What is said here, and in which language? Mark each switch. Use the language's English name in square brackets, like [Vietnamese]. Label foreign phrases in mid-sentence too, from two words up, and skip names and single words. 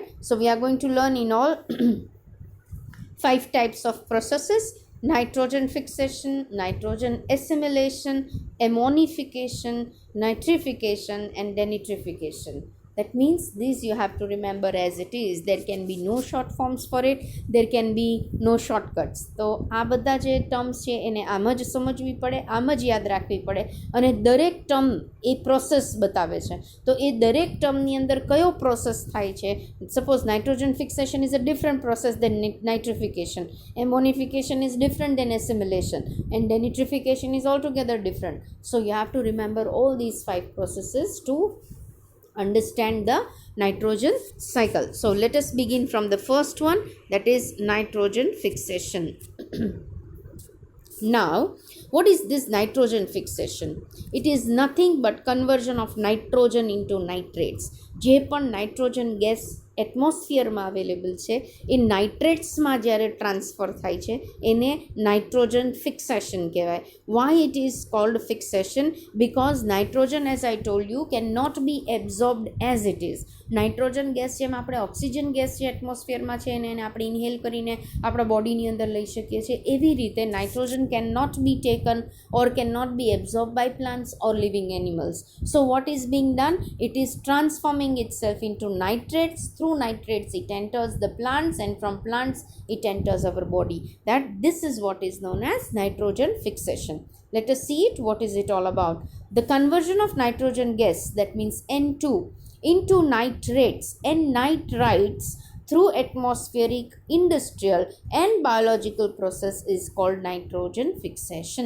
[English] So we are going to learn in all 5 types of processes: nitrogen fixation, nitrogen assimilation, ammonification, nitrification, and denitrification. That means these you have to remember as it is. There can be no short forms for it, there can be no shortcuts. [Gujarati] તો આ બધા જે ટર્મ્સ છે એને આમ જ સમજવી પડે, આમ જ યાદ રાખવી પડે, અને દરેક ટર્મ એ પ્રોસેસ બતાવે છે. તો એ દરેક ટર્મની અંદર કયો પ્રોસેસ થાય છે. [English] suppose nitrogen fixation is a different process than nitrification, ammonification is different than assimilation, and denitrification is altogether different. So you have to remember all these 5 processes to understand the nitrogen cycle. So let us begin from the first one, that is nitrogen fixation. Now, what is this nitrogen fixation? It is nothing but conversion of nitrogen into nitrates. [Gujarati] જે પણ [English] nitrogen gas [Gujarati] એટમોસ્ફિયરમાં અવેલેબલ છે એ નાઇટ્રેટ્સમાં જ્યારે ટ્રાન્સફર થાય છે એને [English] nitrogen fixation [Gujarati] કહેવાય. [English] why it is called fixation? because nitrogen, as I told you, cannot be absorbed as it is. nitrogen gas [Gujarati] જેમ આપણે [English] oxygen gas [Gujarati] જે એટમોસ્ફિયરમાં છે એને આપણે ઇન્હેલ કરીને આપણા બોડીની અંદર લઈ શકીએ છીએ, એવી રીતે [English] nitrogen cannot be taken or cannot be absorb by plants or living animals. so what is being done? it is transforming itself into nitrates. Through nitrates it enters the plants, and from plants it enters our body. This is what is known as nitrogen fixation. Let us see it. What is it all about? The conversion of nitrogen gas, that means N2, into nitrates and nitrites through atmospheric, industrial and biological process is called nitrogen fixation.